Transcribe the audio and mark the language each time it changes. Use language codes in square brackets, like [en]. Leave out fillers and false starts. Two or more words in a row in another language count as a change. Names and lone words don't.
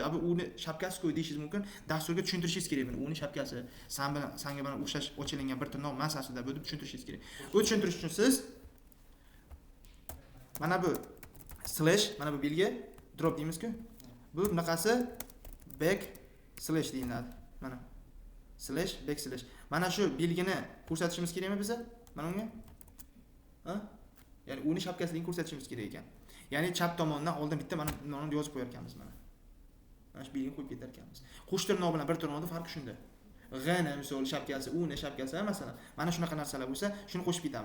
[uz] Uni shapkasi qo'y deyishingiz mumkin. Dasturga tushuntirishingiz kerak buni. Uni shapkasi senga bilan o'xshash ochilingan bir tirnoq emas aslida, bu deb tushuntirishingiz kerak. Bu tushuntirish uchun siz mana bu slash, mana bu belgi drop deymiz-ku. Bu bunaqasi [en] back slash [uz] deyiladi. Mana [en] slash back slash. [uz] Mana shu belgini ko'rsatishimiz kerakmi biza? Mana unga? Ya'ni uni shapkasini ko'rsatishimiz kerak ekan. Ya'ni chap tomondan oldin bitta mana buni yozib qo'yar ekanmiz mana. Mana shu belgini qo'yib ketar ekanmiz. Qo'sh tirnoq bilan bir tirnoqning farqi shunda. G'ni misol shapkasi, uni shapkasi masalan. Mana shunaqa narsalar bo'lsa, shuni qo'shib ketamiz.